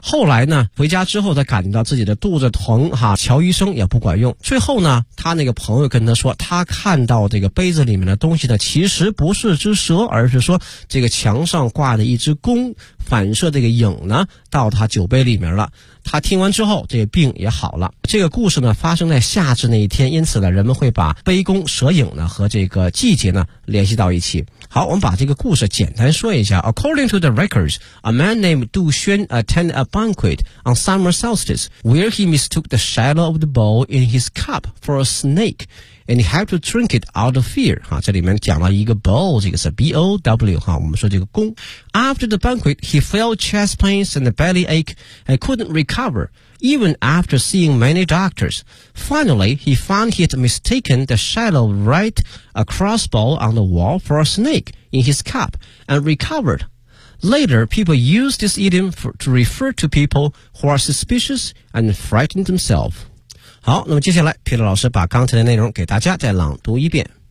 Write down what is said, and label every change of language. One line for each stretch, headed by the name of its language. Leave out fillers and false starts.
Chinese: 后来呢回家之后他感觉到自己的肚子疼哈，乔医生也不管用，最后呢他那个朋友跟他说，他看到这个杯子里面的东西呢其实不是只蛇，而是说这个墙上挂的一只弓反射这个影呢到他酒杯里面了。他听完之后这个病也好了。这个故事呢发生在夏至那一天，因此呢人们会把杯弓蛇影呢和这个季节呢联系到一起。好，我们把这个故事简单说一下。
English: According to the records, a man named Du Xuan attended a banquet on summer solstice where he mistook the shadow of the bowl in his cup for a snake and he had to drink it out of fear、
Chinese: 啊、这里面讲了一个 bowl 这个是 B-O-W、啊、我们说这个弓。
English: After the banquet he felt chest pains and belly ache and couldn't recoverEven after seeing many doctors, finally he found he had mistaken the shadow right across bowl on the wall for a snake in his cup and recovered. Later, people used this idiom to refer to people who are suspicious and frightened themselves.
Chinese: 好，那么接下来皮特老师把刚才的内容给大家再朗读一遍。